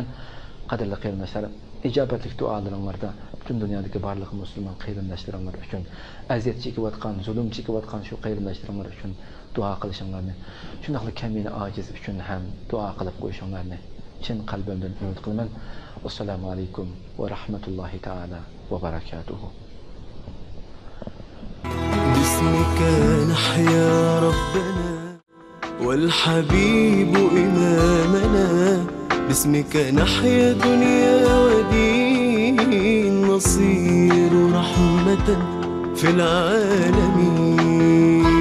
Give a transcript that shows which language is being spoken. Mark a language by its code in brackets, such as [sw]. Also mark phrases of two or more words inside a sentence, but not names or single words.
[uz] Qadrli qarindoshlar, ijobatli duolaringlarda butun dunyodagi barliq musulmon qarindoshlarimiz uchun, aziyat chekayotgan, zulm chekayotgan shu qarindoshlarimiz uchun duo qilishinglarni, shunday kamina ojiz uchun ham duo qilib qo'yishinglarni chin qalbimdan umid qilaman. [ar] السلام عليكم ورحمة الله تعالى وبركاته. [uz] باسمك نحيا ربنا والحبيب إمامنا، باسمك نحيا دنيا ودين، نصير رحمة في العالمين.